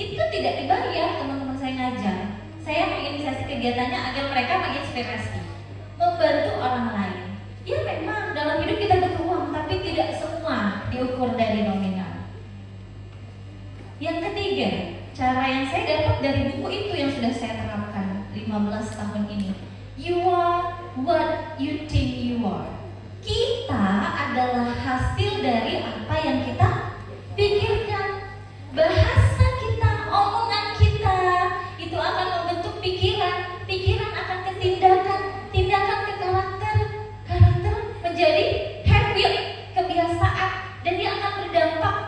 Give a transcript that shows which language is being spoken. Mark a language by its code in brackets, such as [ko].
[id] Itu tidak dibayar teman-teman saya ngajar. Saya menginisiasi kegiatannya agar mereka menginspirasi, membantu orang lain. Ya memang dalam hidup kita butuh uang, tapi tidak semua diukur dari nominal. Yang ketiga, cara yang saya dapat dari buku itu yang sudah saya terapkan 15 tahun ini. [en] You are what you think you are. [id] Kita adalah hasil dari apa yang kita pikirkan. Bahasa kita, omongan kita, itu akan membentuk pikiran. Pikiran akan ke tindakan, tindakan ke karakter, karakter menjadi habit, kebiasaan, dan dia akan berdampak.